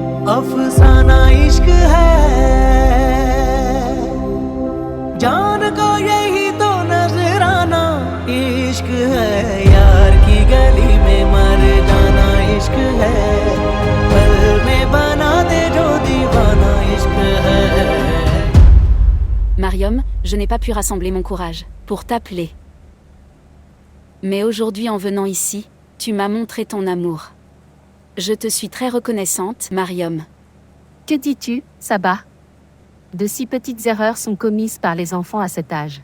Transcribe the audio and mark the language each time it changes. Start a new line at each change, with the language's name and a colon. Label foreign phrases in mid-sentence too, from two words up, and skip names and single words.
Urdu: افسانہ عشق ہے جان کو یہی تو نذرانہ عشق ہے یار کی گلی میں مر جانا عشق ہے پل میں بنا دے جو دیوانہ عشق ہے
French: Mariam, je n'ai pas pu rassembler mon courage pour t'appeler. Mais aujourd'hui en venant ici, tu m'as montré ton amour. Je te suis très reconnaissante, Mariam. Que dis-tu, Saba? De si petites erreurs sont commises par les enfants à cet âge.